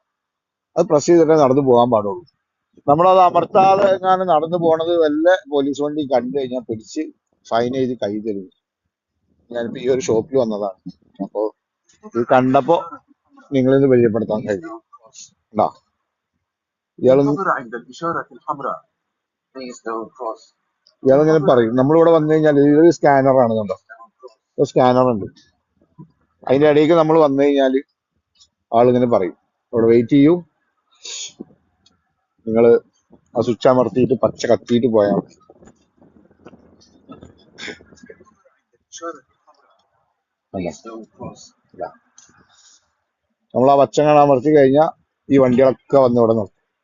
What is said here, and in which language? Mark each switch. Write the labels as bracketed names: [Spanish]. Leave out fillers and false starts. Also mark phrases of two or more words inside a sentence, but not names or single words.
[Malayalam] അത് പ്രസ് ചെയ്തിട്ടേ നടന്നു പോകാൻ പാടുള്ളൂ. നമ്മളത് അമർത്താതെ എങ്ങാനും നടന്നു പോണത് വല്ല പോലീസ് വണ്ടി കണ്ടു കഴിഞ്ഞാൽ പിടിച്ച് ഫൈൻ എഴുതി കൈ തരും. ഞാനിപ്പോ ഈ ഒരു ഷോപ്പിൽ വന്നതാണ്, അപ്പോ ഇത് കണ്ടപ്പോ നിങ്ങളിത് പരിചയപ്പെടുത്താൻ കഴിഞ്ഞു. ണ്ടാ ഇയാളൊന്ന് [Arabic] انتظر عند الإشارة الحمراء. [English] Please don't cross. [Malayalam] ഇയാളിങ്ങനെ പറയും, നമ്മളിവിടെ വന്നു കഴിഞ്ഞാൽ ഇതൊരു സ്കാനറാണ് കണ്ടോ, സ്കാനർ ഉണ്ട്. അതിന്റെ ഇടയ്ക്ക് നമ്മൾ വന്നു കഴിഞ്ഞാല് ആളിങ്ങനെ പറയും ഇവിടെ വെയിറ്റ് ചെയ്യൂ, നിങ്ങള് ആ സ്വിച്ച് അമർത്തിയിട്ട് പച്ച കത്തിയിട്ട് പോയാൽ മതി. [Arabic] الإشارة الحمراء. [Malayalam] അല്ല [English] Please don't cross. [Malayalam] നമ്മൾ ആ പച്ചങ്ങൾ അമർത്തി കഴിഞ്ഞാൽ ഈ വണ്ടികളൊക്കെ വന്ന് ഇവിടെ നിർത്തും.